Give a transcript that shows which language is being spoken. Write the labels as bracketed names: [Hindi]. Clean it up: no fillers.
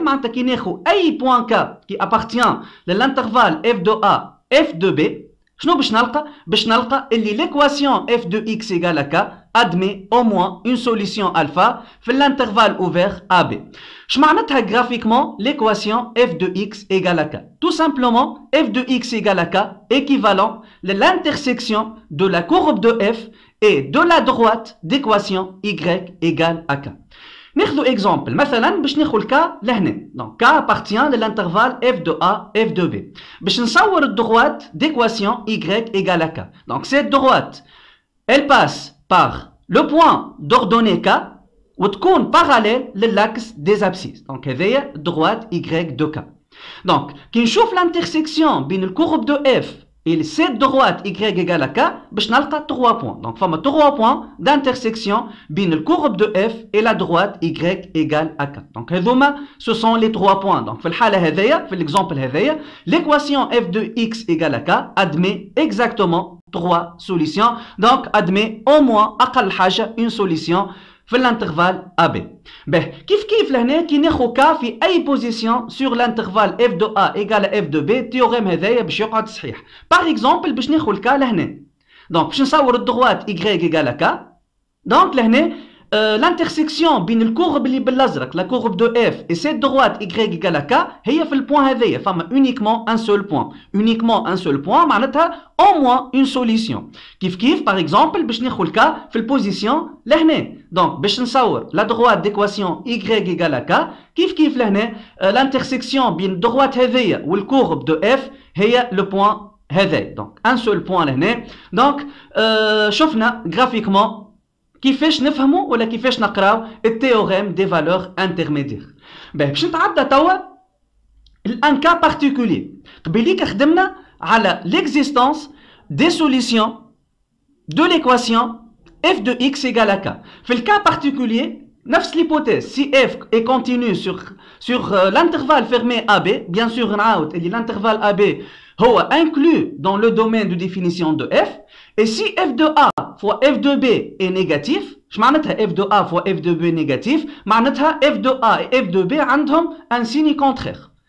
[Arabic] معناتها كي ناخذ اي [French] point K qui appartient de l'intervalle f de A, f de B, [Arabic] شنو باش نلقى؟ باش نلقى اللي [French] l'équation f de x égale à k admet au moins une solution alpha في l'intervalle ouvert AB. [Arabic] شمعناتها [French] graphiquement l'équation f de x égale à k? Tout simplement f de x égale à k équivalent de l'intersection de la courbe de f et de la droite d'équation y égale à k. [Arabic] ناخذ exemple مثلا باش ناخذ k لهنا. [French] Donc k appartient de l'intervalle f de A, f de B. [Arabic] باش نصور الدروات [French] d'équation y égale à k. Donc cette droite elle passe par le point d'ordonnée k وتكون parallèle للaxe des abscisses. Donc هذايا droite y de k. Donc [Arabic] كي نشوف [French] l'intersection بين الكورب de f et cette droite y égale à k باش نلقى 3 points. Donc فما 3 points d'intersection بين الكورب de f et la droite y égale à k. Donc هذوما ce sont les 3 points. Donc [Arabic] في الحالة هذايا في [French] l'exemple هذايا l'équation f de x égale à k admet exactement 3 solutions. Donc admet au moins أقل حاجة une solution في الانترفال AB. [Arabic] به كيف لهنا كي ناخذ k في اي بوزيسيون سور الانترفال [French] f de A égale à f de B [Arabic] التيوريم هذايا باش يقعد صحيح. باغ اكزومبل باش ناخذ k لهنا. دونك باش نصور الدروات y égale à k. دونك لهنا l'intersection بين الكورب اللي بالازرق [French] la courbe de f et cette droite y égale à k [Arabic] هي في البوان هذايا فما [French] uniquement un seul point. Uniquement un seul point معناتها au moins une solution. [Arabic] كيف par exemple باش ناخذ k في البوزيسيون لهنا. دونك باش نصور [French] la droite d'équation y égale à k [Arabic] كيف لهنا l'intersection بين الدروات هذايا والكورب de f هي le point هذايا. دونك un seul point لهنا. دونك شفنا graphiquement كيفاش نفهموا ولا كيفاش نقراو التhéorème des valeurs intermédiaires. باش نتعدى توا الان كا بارتيكولي. [French] قبيليك خدمنا على l'existence des solutions de l'équation f de x égale à k. في الكا بارتيكولي نفس l'hypothèse si f est continu sur l'intervalle fermé AB, bien sûr نعاود اللي l'intervalle AB هو inclus dans le domaine de définition de f, et si f de A fois f de B est négatif, [Arabic] اش معناتها [French] f de A fois f de B négatif؟ معناتها f de A et f de B عندهم un signe contraire.